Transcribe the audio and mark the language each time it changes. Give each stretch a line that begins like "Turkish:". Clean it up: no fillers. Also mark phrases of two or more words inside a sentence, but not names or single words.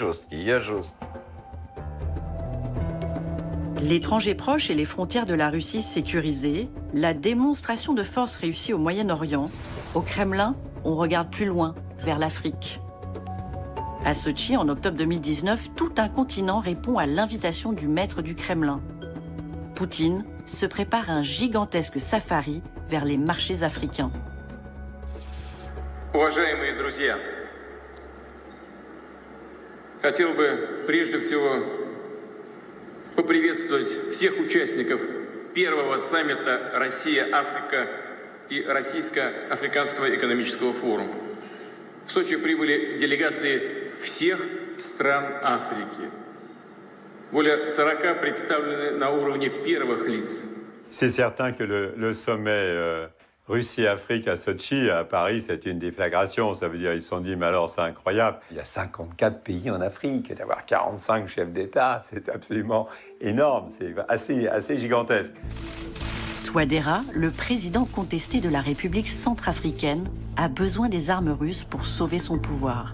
French: L'étranger proche et les frontières de la Russie sécurisées, la démonstration de force réussie au Moyen-Orient, au Kremlin, on regarde plus loin, vers l'Afrique. À Sotchi, en octobre 2019, tout un continent répond à l'invitation du maître du Kremlin. Poutine se prépare un gigantesque safari vers les marchés africains.
Russian: Уважаемые друзья, хотел бы прежде всего поприветствовать всех участников первого саммита Россия-Африка и Российско-Африканского экономического форума. В Сочи прибыли делегации всех стран Африки. Более 40 представлены на уровне первых лиц.
French: C'est certain que le sommet Russie-Afrique à Sotchi, à Paris, c'est une déflagration. Ça veut dire, ils se sont dit, mais alors c'est incroyable. Il y a 54 pays en Afrique, et d'avoir 45 chefs d'État, c'est absolument énorme, c'est assez gigantesque. Touadéra, le président contesté de la République centrafricaine, a besoin des armes russes pour sauver son pouvoir.